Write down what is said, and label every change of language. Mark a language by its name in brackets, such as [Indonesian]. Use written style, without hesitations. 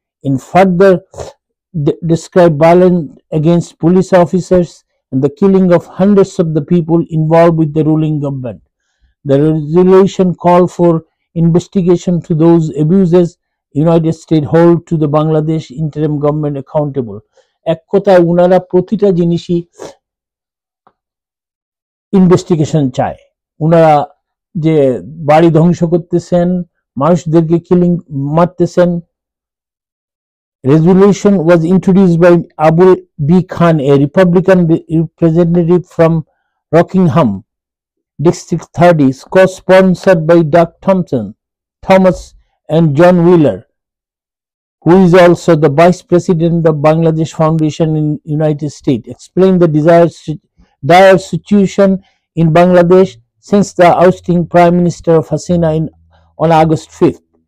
[English] In further described violence against police officers and the killing of hundreds of the people involved with the ruling government. The resolution called for investigation to those abuses. United States hold to the Bangladesh interim government accountable. [Bangla] এক কথায় উনারা প্রতিটা জিনিসই investigation চায়। উনারা যে বাড়ি ধ্বংস করতেছেন, মানুষদেরকে মারতেছেন। [English] Resolution was introduced by Abu B. Khan, a Republican representative from Rockingham, District 30, co-sponsored by Doug Thomas and John Wheeler, who is also the Vice President of Bangladesh Foundation in United States, explained the dire situation in Bangladesh since the ousting Prime Minister of Hasina on August 5th.